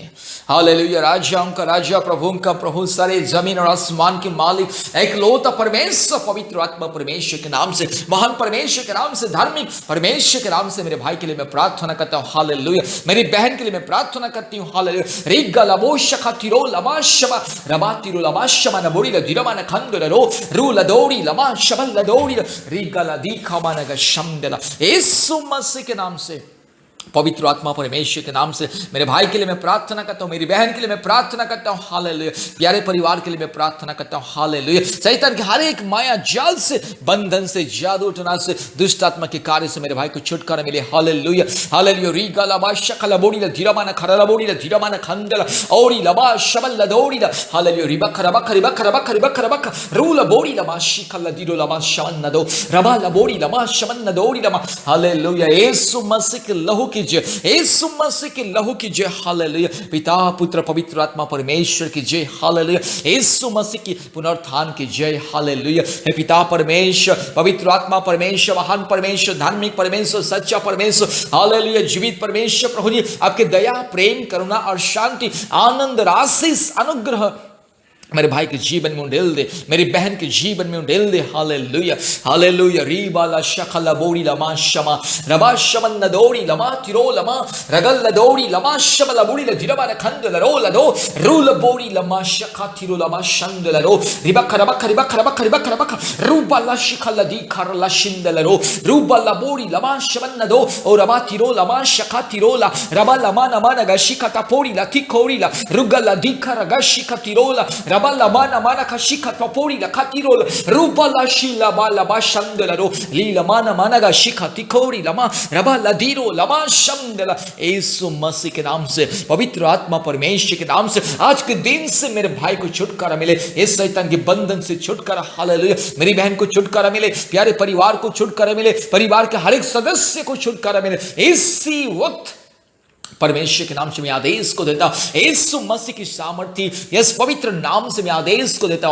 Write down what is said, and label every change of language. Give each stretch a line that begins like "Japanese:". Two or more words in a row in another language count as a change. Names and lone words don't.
Hindi: हालेलुया। राजाओं का राजा, प्रभुओं का प्रभु, सारे जमीन और आसमान के मालिक, एक लौता परमेश्वर, पवित्र आत्मा परमेश्वर के नाम से, महान परमेश्वर के नाम से, धार्मिक परमेश्वर के नाम से मेरे भाई के लिए मैं प्रार्थना करता हूँ। हालेलुया। मेरी बहन के लिए मैं प्रार्थना करती हूँ। हालेलुया। रिगा लबो शखा तिरो लमा शबा रबा तिरो लमा शमा न बोड़ी ल दिरमा न खंद रो रू ल दौड़ी लमा शबल ल दौड़ी रिगा ल दीखा मान ग शमदला। यीशु मसीह के नाम से, पवित्र आत्मा परमेश्वर के नाम से मेरे भाई के लिए मैं प्रार्थना करता हूँ, मेरी बहन के लिए मैं प्रार्थना करता हूँ। हालेलुया। प्यारे परिवार के लिए मैं प्रार्थना करता हूँ। हालेलुया। शैतान के हर एक माया जाल से, बंधन से, जादू टोना से, दुष्ट आत्मा के कार्य से मेरे भाई को छुटकारा मिले। हालेलुया। हालेलुया। रीगा लबा शकल बोड़ी ल धीरमा न खरला बोड़ी ल धीरमा न खंदला औरी लबा शबल ल दौड़ी ल। हालेलुया। रिबख रबख रिबख रबख रिबख रबख रूल बोड़ी लमा शिखल ल दिरो लमा शमन न दो रबा ल बोड़ी लमा शमन न दौड़ी लमा। हालेलुया। यीशु मसीह के लहू की जय, यीशु मसीह के लहू की जय। हालेलुया। पिता, पुत्र, पवित्र आत्मा परमेश्वर की जय। हालेलुया। यीशु मसीह की पुनरुत्थान की जय। हालेलुया। हे पिता परमेश्वर, पवित्र आत्मा परमेश्वर, महान परमेश्वर, धार्मिक परमेश्वर, सच्चा परमेश्वर, हालेलुया, जीवित परमेश्वर, प्रभु जी आपके दया, प्रेम, करुणा और शांति, आनंद, आशीष, अनुग्रह मेरे भाई के जीवन में उंडेल दे, मेरी बहन के जीवन में उंडेल दे। हालेलुया हालेलुया। रीबाला शकला बोरी लमा शमा रबा शमन नदोरी लमा तिरो लमा रगल लदोरी लमा शमला बोरी लदिरबा खंद लरो लदो रूल बोरी लमा शका तिरो लमा शंद लरो रिबक रबक रिबक रबक रिबक रबक रूबाला शिखला दी खरला शिंद लरो रूबाला बोरी लमा शमन नदो ओ रबा तिरो लमा शका तिरोला रबा लमा नमा नगशिका तपोरी ला तिकोरी ला रुगला दी खरगशिका तिरोला Rabala mana mana kashika topori la katirol rubala shila bala bashandela ro lila mana mana ga shika tikori lama rabala diro lama shamdela यीशु मसीह के नाम से पवित्र आत्मा परमेश्वर के नाम से आज के दिन से मेरे भाई को छुटकारा मिले, इस शैतान के बंधन से छुटकारा। हालेलुया। मेरी बहन को छुटकारा मिले, प्यारे परिवार को छुटकारा मिले, परिवार के हर एक सदस्य को छुटकारा मिले। इसी वक्त परमेश्वर के नाम से मैं आदेश को देता हूं, यीशु मसीह की सामर्थ्य यस पवित्र नाम से मैं आदेश को देता हूं।